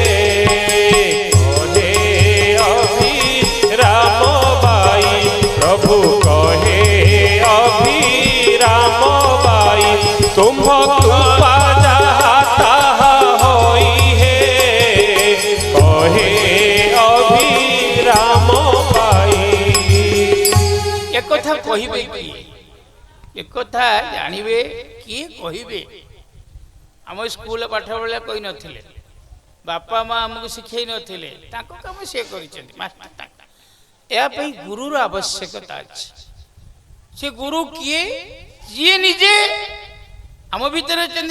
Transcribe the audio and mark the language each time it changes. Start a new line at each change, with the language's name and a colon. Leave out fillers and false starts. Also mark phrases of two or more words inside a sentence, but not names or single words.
Odia: କହେ ଅଭିରାମ ବାଇ ପ୍ରଭୁ, କହେ ଅଭିରାମ ବାଇ ତୁମ୍ଭ କୃପା ଯାହା ତାହା ହୋଇ ହେ। କହେ ଅଭିରାମ ବାଇ। ଏକଥା କହିବେ କିଏ? ଏକଥା ଜାଣିବେ କିଏ? কহিবে ଆମ ସ୍କୁଲ ପାଠ ପଢ଼ିଲା କହି ନଥିଲେ, ବାପା ମା ଆମକୁ ଶିଖେଇ ନଥିଲେ, ତାଙ୍କ କାମ ସିଏ କରିଛନ୍ତି। ଏହା ପାଇଁ ଗୁରୁର ଆବଶ୍ୟକତା ଅଛି। ସେ ଗୁରୁ କିଏ? ଯିଏ ନିଜେ ଆମ ଭିତରେ ଅଛନ୍ତି।